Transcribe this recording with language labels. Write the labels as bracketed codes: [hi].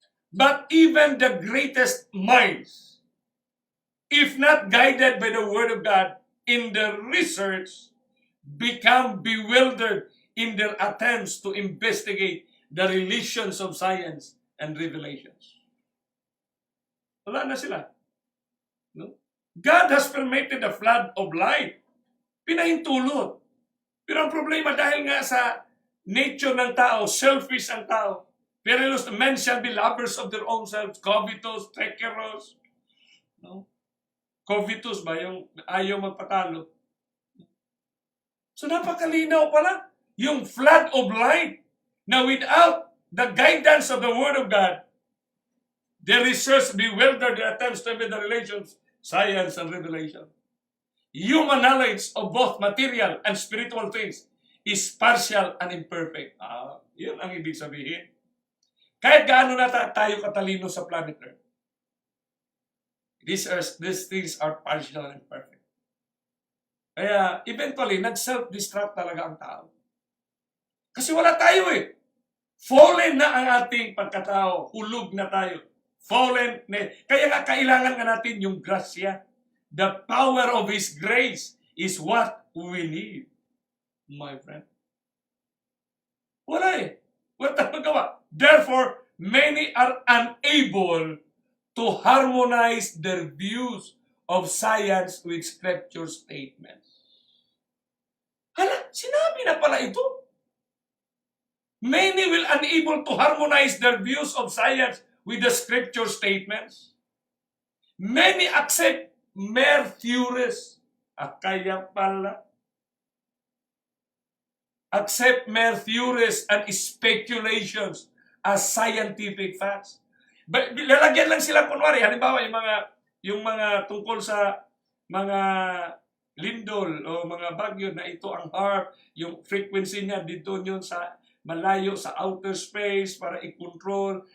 [en] But even the greatest minds, if not guided by the Word of God in their research, become bewildered in their attempts to investigate the relations of science and revelations. [tl] Wala na sila. [en] No? God has permitted a flood of light. [tl] Pinahintulot. Pero ang problema dahil nga sa nature ng tao, selfish ang tao. [en] Perilous, men shall be lovers of their own selves, covetous, treacherous. [tl] No? Covetous ba? Yung ayaw magpatalo. So napakalinaw pala. [en] Yung flood of light na without the guidance of the Word of God, the research bewildered their attempts to the relations, science and revelation. Human knowledge of both material and spiritual things is partial and imperfect. [tl] Yun ang ibig sabihin. Kahit gaano na tayo katalino sa planet Earth, [en] these things are partial and imperfect. [tl] Kaya eventually, nag-self-destruct talaga ang tao. Kasi wala tayo eh. Fallen na ang ating pagkatao. Hulog na tayo. Fallen na. Kaya nga kailangan nga natin yung grasya. [en] The power of His grace is what we need, my friend. [tl] Wala eh. Wala tayong magawa. [en] Therefore, many are unable to harmonize their views of science with scripture statements. [tl] Hala, sinabi na pala ito. [en] Many will unable to harmonize their views of science with the scripture statements. Many accept mere theories. [tl] Kaya pala. [en] Accept mere theories and speculations as scientific facts. [tl] Lalagyan lang sila kunwari. Halimbawa, yung mga tungkol sa mga lindol o mga bagyo na ito ang HAARP, yung frequency niya dito yun sa malayo sa outer space para i-control.